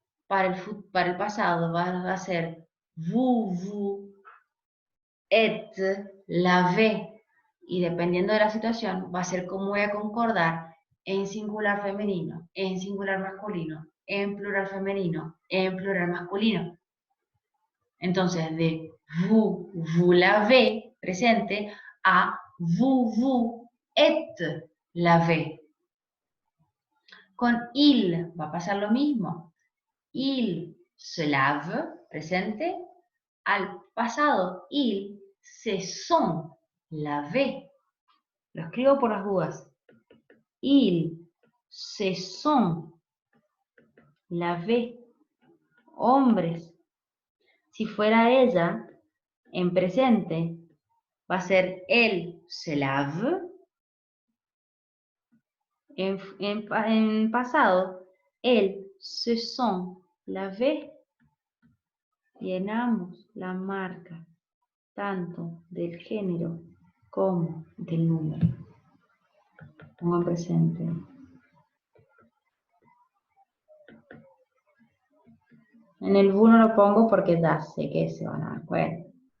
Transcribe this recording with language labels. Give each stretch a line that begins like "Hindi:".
Spanish: Para el pasado va a ser
French: vous êtes lavé.
Spanish: Y dependiendo de la situación, va a ser cómo voy a concordar en singular femenino, en singular masculino, en plural femenino, en plural masculino. Entonces, de
French: vous lavez,
Spanish: presente, a
French: vous êtes lavé.
Spanish: Con il va a pasar lo mismo.
French: Il se lave,
Spanish: presente, al pasado,
French: il se sont lavé.
Spanish: Lo escribo por las dudas.
French: Il se sont lavé. Hombres.
Spanish: Si fuera ella, en presente, va a ser
French: elle se lave.
Spanish: En pasado,
French: elle se sont lavé.
Spanish: Llenamos la marca tanto del género como del número. Pongo en presente. En el vous no lo pongo porque ya sé que se van a dar cuenta.